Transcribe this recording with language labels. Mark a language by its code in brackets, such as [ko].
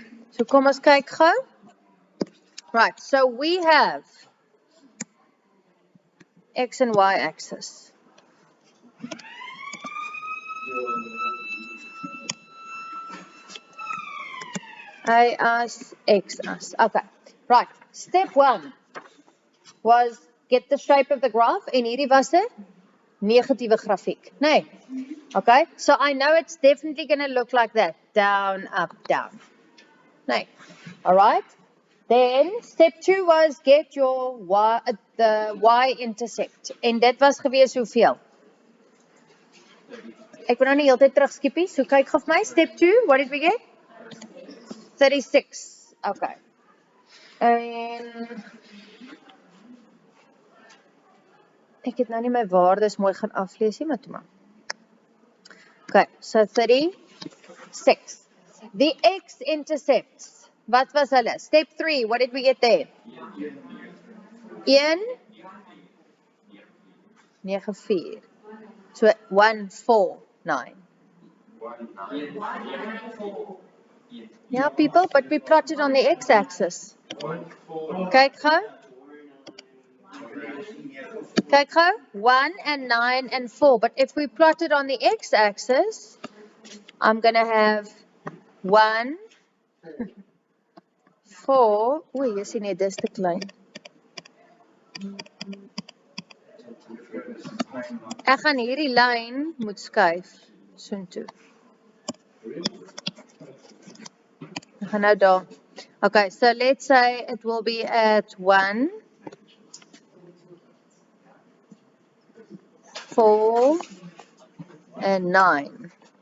[af] So kom ons kyk gou. [en] Right, so we have x and y axis. [af] Y as, x as. Okay, right. [en] Step 1 was get the shape of the graph. [af] En hierdie was 'n negatiewe grafiek. Nee. [en] Okay, so I know it's definitely going to look like that. Down, up, down. Nee. All right. Then step 2 was get your the y-intercept. [af] En dit was gewees hoeveel? Ek wil nou nie heeltyd terugskiepie, so kyk gou vir my. [en] Step 2, what did we get? 36. Okay. [af] En ek het nou nie my waardes mooi gaan aflees nie, maar toe maar. [en] Okay, so 36. The x-intercepts. [af] Wat was hulle? [en] Step 3, what did we get there? 1, 9, 4. So 1, 4, 9. Yeah, people, but we plotted on the x-axis. [af] Kyk gou. Kyk gou. [en] 1 and 9 and 4. But if we plot it on the x-axis, I'm going to have 1, 4. [af] Oei, jy sien net dis te klein. Ek gaan hierdie lyn moet skuif soontoe. Ek gaan nou daar. [en] Okay, so let's say it will be at 1, 4, and 9.